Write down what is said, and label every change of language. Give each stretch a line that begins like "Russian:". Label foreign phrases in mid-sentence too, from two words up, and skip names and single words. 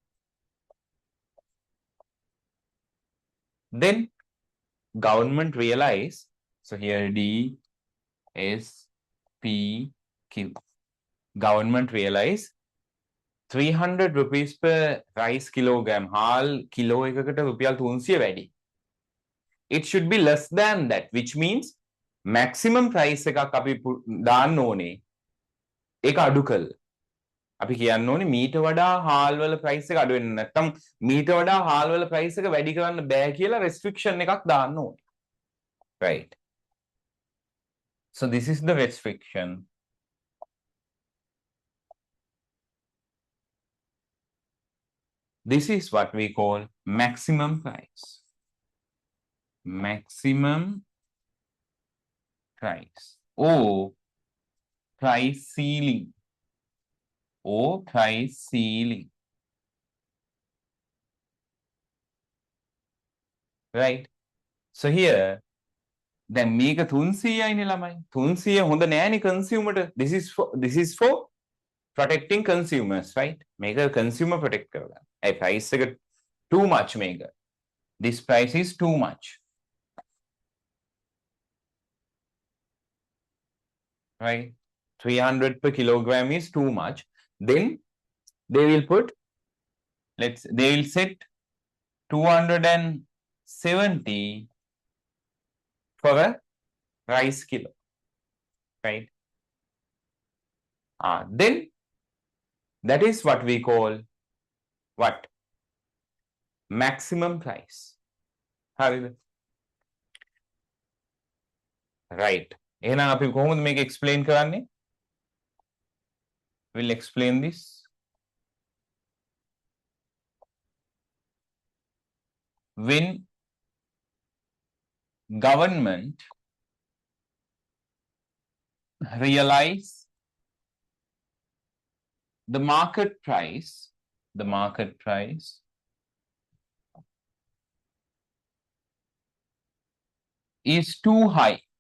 English: Then government realize, so here D is P Q. Government realize 300 rupees per rice kilogram.
Sinhala: හාල් කිලෝ එකකට රුපියල් 300 වැඩි.
English: It should be less than that, which means maximum price
Sinhala: එකක් අපි දාන්න ඕනේ. ඒක අඩු කළා. අපි කියන්න ඕනේ මීට වඩා හාල් වල price එක අඩු වෙන්න නැත්නම් මීට වඩා හාල් වල price එක වැඩි කරන්න බෑ කියලා restriction එකක් දාන්න ඕනේ.
English: Right. So this is the restriction. This is what we call maximum price. Maximum price or price ceiling. Or price ceiling. Right? So here,
Sinhala: දැන් මේක 300යිනේ ළමයි. 300 හොඳ නෑනේ consumer.
English: This is for protecting consumers, right?
Sinhala: මේක
English: consumer protect
Sinhala: කරගන්න. ඒ price එක
English: too much
Sinhala: මේක.
English: This price is too much. Right? 300 per kilogram is too much. Then they will put, they will set 270 for a rice kilo. Right? Then that is what we call what? Maximum price.
Sinhala: හරිද? Right. එහෙනම් අපි කොහොමද මේක explain කරන්නේ?
English: We'll explain this. When government realize the market price is too high,